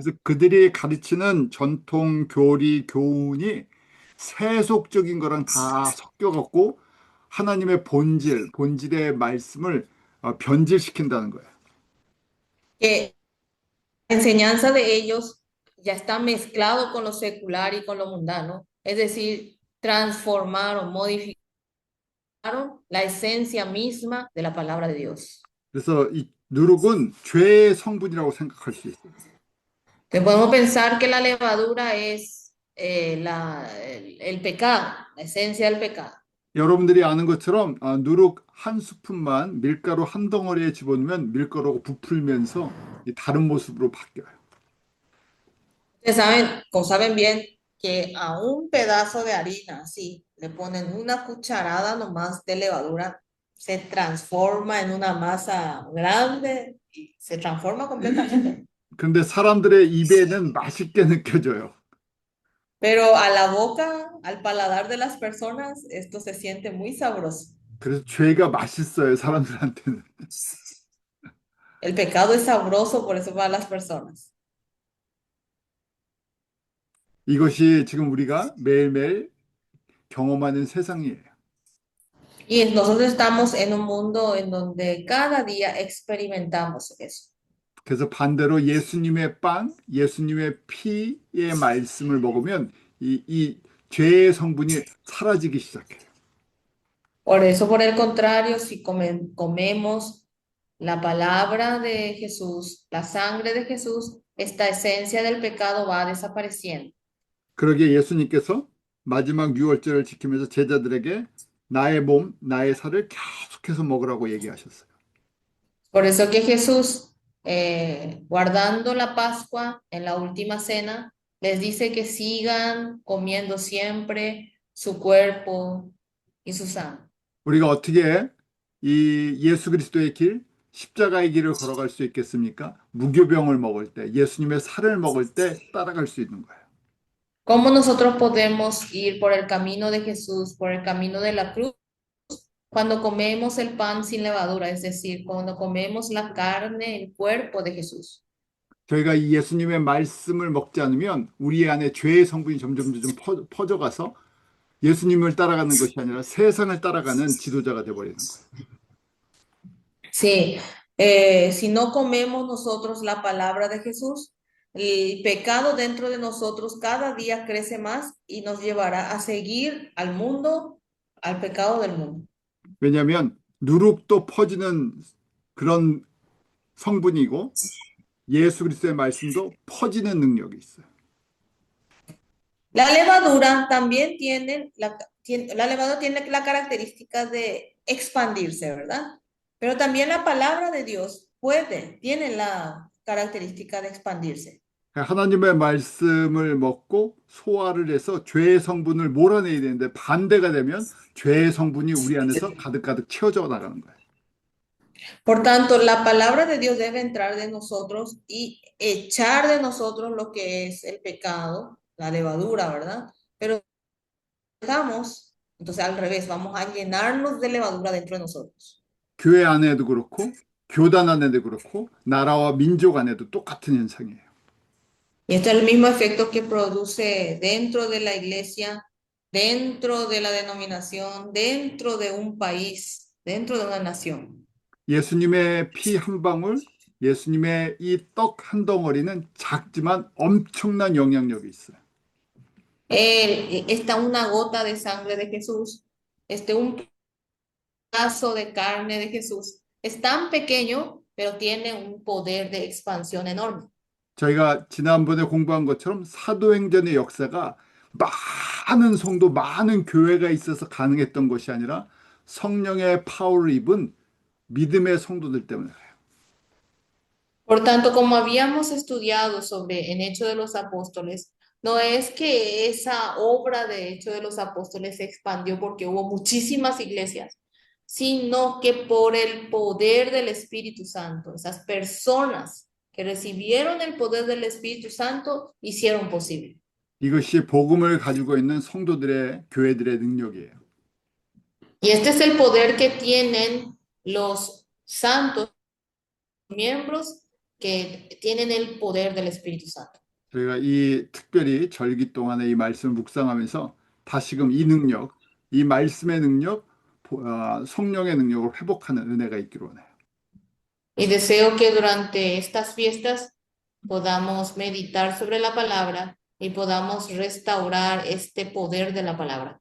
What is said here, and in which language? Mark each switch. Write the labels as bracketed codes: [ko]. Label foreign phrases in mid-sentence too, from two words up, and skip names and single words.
[ko] 그래서 그들이 가르치는 전통 교리 교훈이 세속적인 거랑 다 섞여갖고 하나님의 본질의 말씀을 변질시킨다는 거예요. [es] Que la enseñanza de ellos ya está mezclado con lo secular y con lo mundano, es decir, transformaron, modificaron la esencia misma de la palabra de Dios. [ko] 그래서 이 누룩은 죄의 성분이라고 생각할 수 있어요. [es] Que podemos pensar que la levadura es el pecado, la esencia del pecado. [ko] 여러분들이 아는 것처럼 누룩 한 스푼만 밀가루 한 덩어리에 집어넣으면 밀가루가 부풀면서 이 다른 모습으로 바뀌어요. [es] Ustedes saben, como saben bien, que a un pedazo de harina, así, le ponen una cucharada nomás de levadura, se transforma en una masa grande y se transforma completamente. [ko] 그런데 사람들의 입에는 맛있게 느껴져요. [es] Pero a la boca, al paladar de las personas, esto se siente muy sabroso. [ko] 그래서 죄가 맛있어요, 사람들한테는. [es] El pecado es sabroso, por eso para las personas. [ko] 이것이 지금 우리가 매일매일 경험하는 세상이에요. [es] Y nosotros estamos en un mundo en donde cada día experimentamos eso. [ko] 그래서 반대로 예수님의 빵, 예수님의 피의 말씀을 먹으면 이 죄의 성분이 사라지기 시작해요. [es] Por eso, por el contrario, si comemos la palabra de Jesús, la sangre de Jesús, esta esencia del pecado va desapareciendo. [ko] 그러기에 예수님께서 마지막 유월절을 지키면서 제자들에게 나의 몸, 나의 살을 계속해서 먹으라고 얘기하셨어요. [es] Por eso que Jesús, guardando la Pascua en la última cena, les dice que sigan comiendo siempre su cuerpo y su sangre. [ko] 우리가 어떻게 이 예수 그리스도의 길, 십자가의 길을 걸어갈 수 있겠습니까? 무교병을 먹을 때, 예수님의 살을 먹을 때 따라갈 수 있는 거예요. [es] ¿Cómo nosotros podemos ir por el camino de Jesús, por el camino de la cruz? Cuando comemos el pan sin levadura, es decir, cuando comemos la carne, el cuerpo de Jesús. [ko] 저희가 이 예수님의 말씀을 먹지 않으면 우리 안에 죄의 성분이 점점 퍼져가서 예수님을 따라가는 것이 아니라 세상을 따라가는 지도자가 되어버리는 거예요. [es] Sí, si no comemos nosotros la palabra de Jesús, el pecado dentro de nosotros cada día crece más y nos llevará a seguir al mundo, al pecado del mundo. [ko] 왜냐하면 누룩도 퍼지는 그런 성분이고 예수 그리스도의 말씀도 퍼지는 능력이 있어요. [es] La levadura también la levadura tiene la característica de expandirse, ¿verdad? Pero también la palabra de Dios tiene la característica de expandirse. [ko] 하나님의 말씀을 먹고 소화를 해서 죄의 성분을 몰아내야 되는데 반대가 되면 죄의 성분이 우리 안에서 가득가득 채워져 나가는 거예요. [es] Por tanto, la palabra de Dios debe entrar de nosotros y echar de nosotros lo que es el pecado, la levadura, ¿verdad? Pero dejamos, entonces al revés, vamos a llenarnos de levadura dentro de nosotros. [ko] 교회 안에도 그렇고 교단 안에도 그렇고 나라와 민족 안에도 똑같은 현상이에요. [es] Y este es el mismo efecto que produce dentro de la iglesia, dentro de la denominación, dentro de un país, dentro de una nación. [ko] 예수님의 피 한 방울, 예수님의 이 떡 한 덩어리는 작지만 엄청난 영향력이 있어요. [es] Está una gota de sangre de Jesús, un pedazo de carne de Jesús. Es tan pequeño, pero tiene un poder de expansión enorme. [ko] 저희가 지난번에 공부한 것처럼 사도행전의 역사가 많은 성도, 많은 교회가 있어서 가능했던 것이 아니라 성령의 파워를 입은 믿음의 성도들 때문에 그래요. [es] Por tanto, como habíamos estudiado sobre en Hecho de los Apóstoles, no es que esa obra de Hecho de los Apóstoles se expandió porque hubo muchísimas iglesias, sino que por el poder del Espíritu Santo, esas personas que recibieron el poder del Espíritu Santo hicieron posible. [ko] 이것이 복음을 가지고 있는 성도들의 교회들의 능력이에요. [es] Y este es el poder que tienen los santos miembros que tienen el poder del Espíritu Santo. [ko] 저희가 이 특별히 절기 동안에 이 말씀을 묵상하면서 다시금 이 능력, 이 말씀의 능력, 성령의 능력을 회복하는 은혜가 있기를 원해요. [es] Y deseo que durante estas fiestas podamos meditar sobre la palabra y podamos restaurar este poder de la palabra.